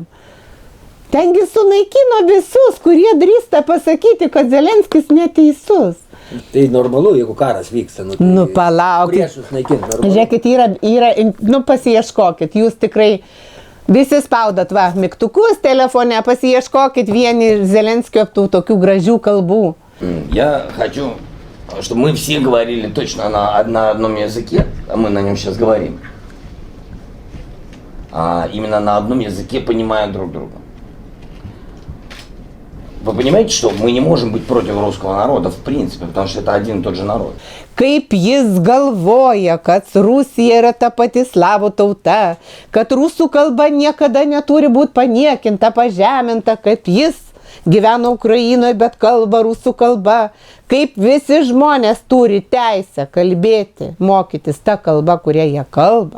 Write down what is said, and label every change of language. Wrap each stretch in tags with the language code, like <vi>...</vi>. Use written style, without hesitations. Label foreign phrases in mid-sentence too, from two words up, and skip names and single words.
<lt>Tengi sunaikino visus, kurie drįsta pasakyti, kad Zelenskis neteisus. Tai normalu, jeigu karas vyksta. Tai palaukit. Priešus naikint, normalu. Žiūrėkit, pasiieškokit. Jūs tikrai visi spaudat mygtukus telefone, pasiieškokit vieni Zelenskio tų tokių gražių kalbų.</lt> <ru>Я хочу, чтобы мы все говорили точно на одном языке, а мы на нем сейчас говорим. Именно на одном языке, понимая друг друга. Вы понимаете, что мы не можем быть против русского народа, в принципе, потому что это один и тот же народ.</ru> <lt>Kaip jis galvoja, kad Rusija yra ta pati slavų tauta, kad rusų kalba niekada neturi būti paniekinta, pažeminta, kaip jis gyvena Ukrainoje, bet kalba rusų kalba, kaip visi žmonės turi teisę kalbėti, mokytis tą kalbą, kurią jie kalba.</lt>